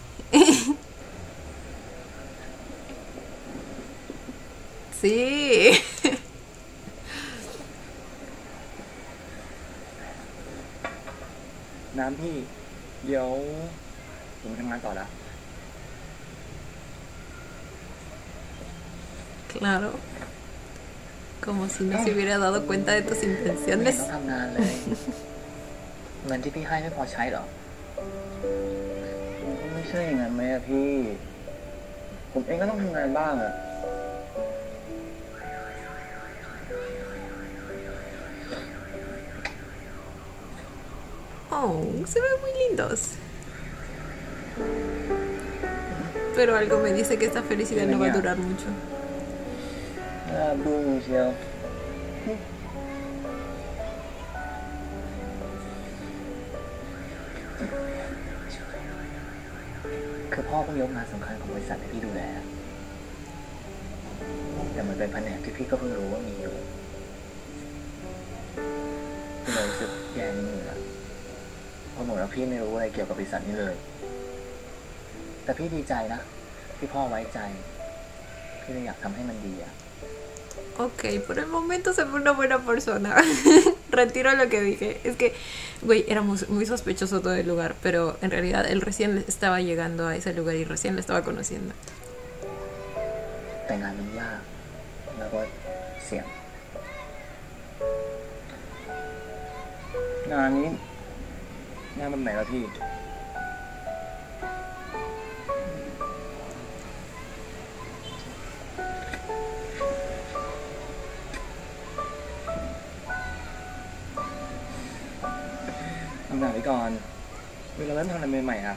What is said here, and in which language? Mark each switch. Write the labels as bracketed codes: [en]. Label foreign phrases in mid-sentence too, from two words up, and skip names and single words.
[es] Sí. [th] น้ำพี่เดี๋ยวผมไปทำงานต่อแล้ว [es] Claro. Como si no se hubiera dado cuenta de tus intenciones. [th] ต้องทำงานเลย เงินที่พี่ให้ไม่พอใช้หรอ ไม่ใช่อย่างนั้นไหมอะพี่ ผมเองก็ต้องทำงานบ้างอะ [es] Oh, se ven muy lindos. Pero algo me dice que esta felicidad no va a durar mucho. [th] ดูเชียว คือพ่อเพิ่งยกงานสำคัญของบริษัทให้พี่ดูแล แต่มันเป็นแผนกที่พี่ก็เพิ่งรู้ว่ามีอยู่ พี่เลยรู้สึกแย่นิดนึงอะเพราะเหมือนว่าพี่ไม่รู้อะไรเกี่ยวกับบริษัทนี้เลย แต่พี่ดีใจนะที่พ่อไว้ใจ พี่เลยอยากทำให้มันดีอะ [es] Ok, por el momento se ve una buena persona. Retiro lo que dije. Es que, güey, era muy sospechoso todo el lugar, pero en realidad él recién estaba llegando a ese lugar y recién lo estaba conociendo. [th] แต่งานมันยากแล้วก็เสี่ยงงานนี้งานแบบไหนล่ะพี่ ทำงานไปก่อนเวลาเริ่มทำอะไรใหม่ๆอ่ะ